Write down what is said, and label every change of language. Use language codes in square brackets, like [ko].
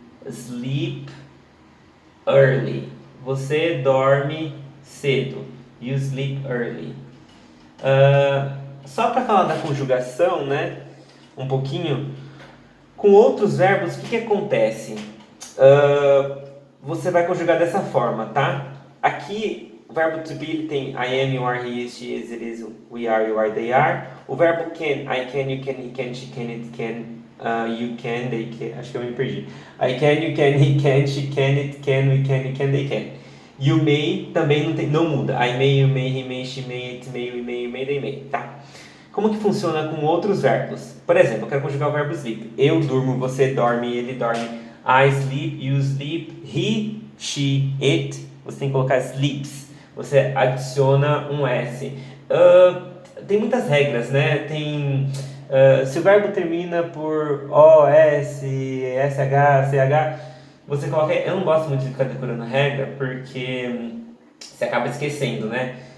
[en] sleep early. [pt] Você dorme cedo. [en] You sleep early. [pt] Só para falar da conjugação, né? Um pouquinho. Com outros verbos, o que acontece? Você vai conjugar dessa forma, tá? Aqui, o verbo to be ele tem [en] I am, you are, he is, she is, it is, we are, you are, they are. [pt] O verbo [en] can, I can, you can, he can, she can, it can, you can, they can. [pt] Acho que eu me perdi. [en] I can, you can, he can, she can, it can, we can, you can, they can. You may [pt] também não muda. [en] I may, you may, he may, she may, it may, we may, you may, they may, tá? [pt] Como que funciona com outros verbos? Por exemplo, eu quero conjugar o verbo sleep. Eu durmo, você dorme, ele dorme. [en] I sleep, you sleep, he, she, it. [pt] Você tem que colocar sleeps. Você adiciona um S. Tem muitas regras, né? Se o verbo termina por O, S, SH, CH, você coloca... Eu não gosto muito de ficar decorando regra, porque você acaba esquecendo, né?